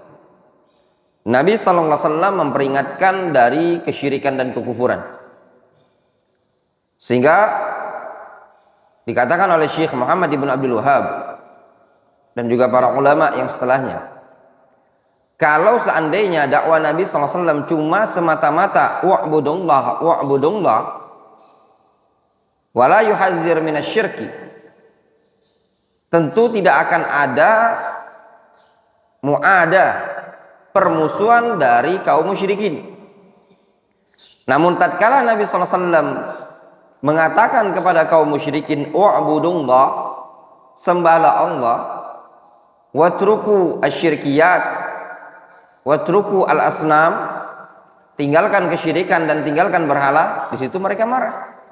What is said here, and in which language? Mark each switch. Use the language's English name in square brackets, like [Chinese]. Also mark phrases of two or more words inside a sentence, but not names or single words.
[Indonesian] Nabi SAW memperingatkan dari kesyirikan dan kekufuran, sehingga dikatakan oleh Syekh Muhammad ibn Abdul Wahhab dan juga para ulama yang setelahnya, kalau seandainya dakwah Nabi SAW cuma semata-mata wa'budullah [Arabic] ولا يحذر من الشرك, [Indonesian] tentu tidak akan ada permusuhan dari kaum musyrikin. Namun tatkala Nabi SAW mengatakan kepada kaum musyrikin wa'budullah, sembahlah Allah, [Arabic] واتركوا الشركيات واتركوا الأصنام, [Indonesian] tinggalkan kesyirikan dan tinggalkan berhala, di situ mereka marah.